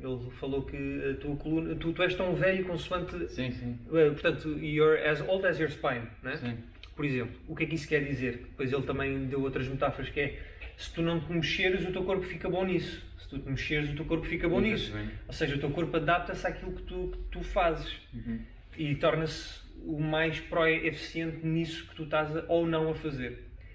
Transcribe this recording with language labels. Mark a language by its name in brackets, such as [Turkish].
[Portuguese] Ele falou que a tua coluna, tu és tão velho consoante... Sim. [English] Portanto, you're as old as your spine, né? [Portuguese] Sim. Por exemplo, o que é que isso quer dizer? Depois ele também deu outras metáforas, que é, se tu não te mexeres, o teu corpo fica bom nisso. Se tu te mexeres, o teu corpo fica bom nisso. Ou seja, o teu corpo adapta-se àquilo que tu fazes. E torna-se o mais pró-eficiente nisso que tu estás ou não a fazer.